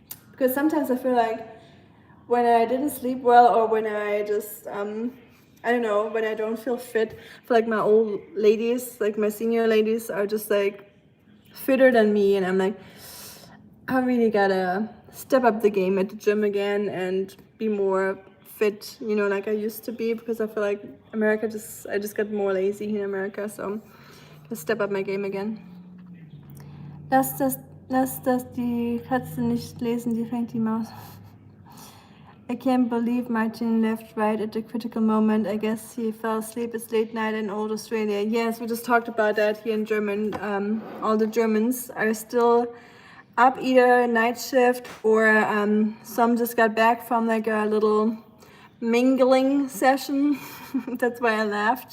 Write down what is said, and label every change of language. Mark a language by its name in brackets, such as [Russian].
[English] Because sometimes I feel like when I didn't sleep well or when I just, I don't know, when I don't feel fit, I feel like my old ladies, like my senior ladies, are just like fitter than me, and I'm like, I really gotta step up the game at the gym again and be more fit, you know, like I used to be, because I feel like I just got more lazy in America, so I step up my game again. [German] Lass das die Katze nicht lesen, die fängt die Maus. [English] I can't believe Martin left right at the critical moment. I guess he fell asleep. It's late night in old Australia. Yes, we just talked about that here in German. All the Germans are still up, either night shift or some just got back from like a little mingling session. That's why I laughed.